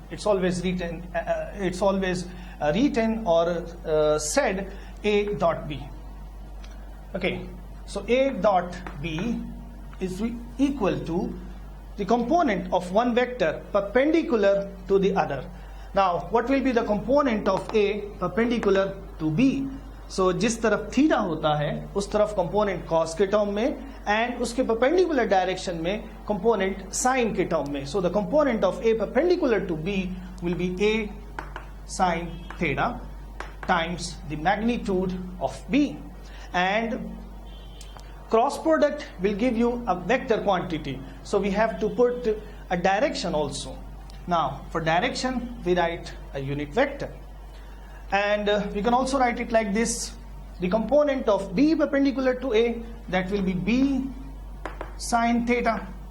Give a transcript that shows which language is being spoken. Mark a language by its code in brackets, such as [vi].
[en] It's always written or said A dot B. Okay, so A dot B is equal to the component of one vector perpendicular to the other. Now, what will be the component of A perpendicular to B? So [hi] जिस तरफ theta होता है उस तरफ component cos के term में, and उसके perpendicular direction में कंपोनेंट साइन के टर्म में. [en] So the component of a perpendicular to B will be a sine theta times the magnitude of B, and cross product will give you a vector quantity. So we have to put a direction also. Now for direction we write a unit vector, and we can also write it like this. The component of B perpendicular to A, that will be B sine theta